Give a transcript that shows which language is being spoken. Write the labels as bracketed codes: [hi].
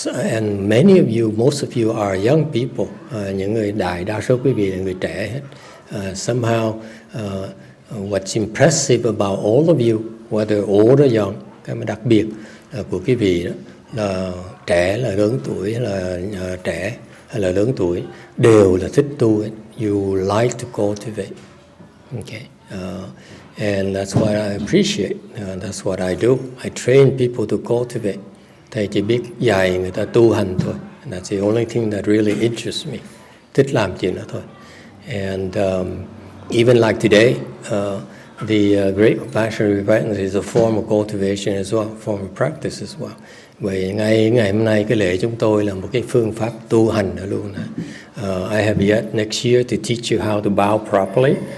[en] And many of you, most of you are young people. [vi] Những người đa số quý vị là người trẻ hết. [en] Somehow, what's impressive about all of you, whether old or young, [vi] cái mà đặc biệt của quý vị đó là trẻ, là lớn tuổi, là trẻ hay là lớn tuổi đều là thích tu. [en] You like to cultivate. Okay. And that's what I appreciate. That's what I do. I train people to cultivate. [vi] Thầy chỉ biết dạy người ta tu hành thôi. [en] And that's the only thing that really interests me. [vi] Thích làm chuyện đó thôi. [en] And even like today, the Great Compassion Repentance is a form of cultivation as well, form of practice as well. [vi] Vậy ngày hôm nay cái lễ chúng tôi là một cái phương pháp tu hành đó luôn. [en] I have yet next year to teach you how to bow properly.